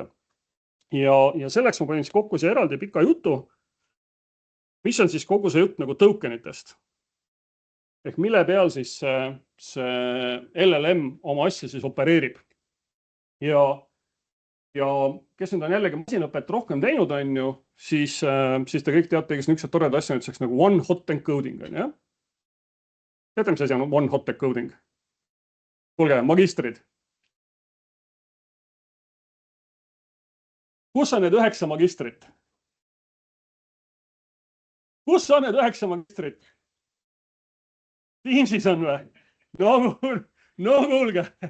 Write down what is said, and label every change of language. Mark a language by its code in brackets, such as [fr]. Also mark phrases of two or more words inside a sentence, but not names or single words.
[et] Ja selleks ma panin siis kokku see eraldi pika jutu, mis on siis kogu see jutt nagu tokenitest. Ehk mille peal siis see LLM oma asja siis opereerib. Ja kes nüüd on jällegi masinõpet rohkem teinud, siis te kõik teate, kes niisugused toredad asja nüüdseks nagu [en] one hot encoding. [et] Teate, mis asi on [en] one hot encoding? [et] Kuulge, magistrid. Kus on need 9 magistrit? Kus on need 9 magistrit? Teamsis on või? No kuulge.